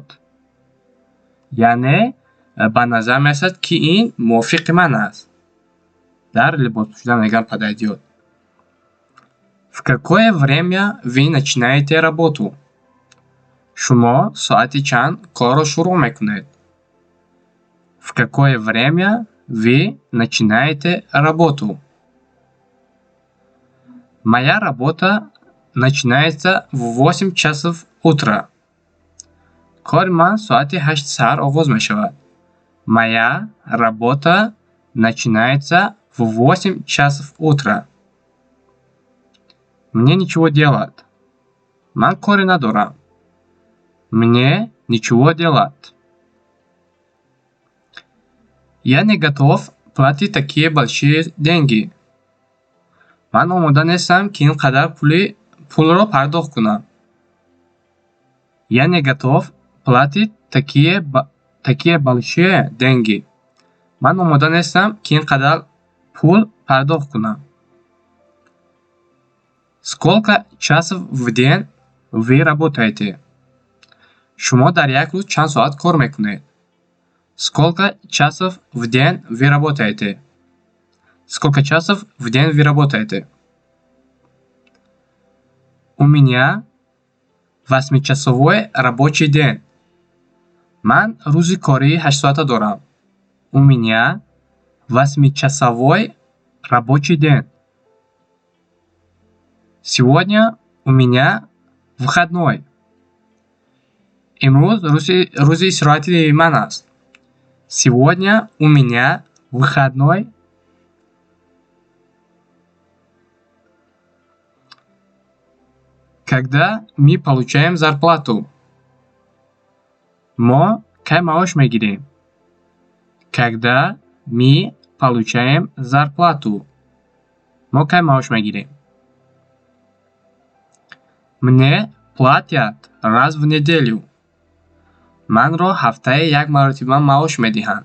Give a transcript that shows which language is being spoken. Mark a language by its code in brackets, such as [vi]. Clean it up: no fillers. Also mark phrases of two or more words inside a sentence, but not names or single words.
[tg] яъне ба назар мерасад ки ин мувофиқи ман аст. дар либос пӯшидан мегӯям подойдет. [ru] В какое время вы начинаете работу? [tg] Шумо соати чанд корро шуруъ мекунед? [ru] В какое время вы начинаете работу? Моя работа начинается в 8 часов утра. [tg] Кори ман соати 8 саҳар оғоз мешавад. [ru] Моя работа начинается в 8 часов утра. Мне ничего делать. [tg] Ман кори надорам. [ru] Мне ничего делать. Я не готов платить такие большие деньги. [tg] Ман омода нестам ки ин қадар пулро пардохт кунам. [ru] Я не готов платить такие большие деньги. [tg] Ман омода нестам, ки ин қадар пул пардохт кунам. [ru] Сколько часов в день вы работаете? [tg] Шумо дар як рӯз чанд соат кор мекунед? [ru] Сколько часов в день вы работаете? Сколько часов в день вы работаете? У меня 8-часовой рабочий день. [tg] Ман рӯзи кории 8 соата дорам. [ru] У меня 8-часовой рабочий день. Сегодня у меня выходной. [tg] Имрӯз рӯзи истироҳати ман аст. [ru] Сегодня у меня выходной. Когда мы получаем зарплату? [tg] Мо кай маош мегирем? [ru] Когда мы получаем зарплату? [tg] Мо кай маош мегирем? [ru] Мне платят раз в неделю. [tg] Манро ҳафтае як маротиба маош медиҳанд.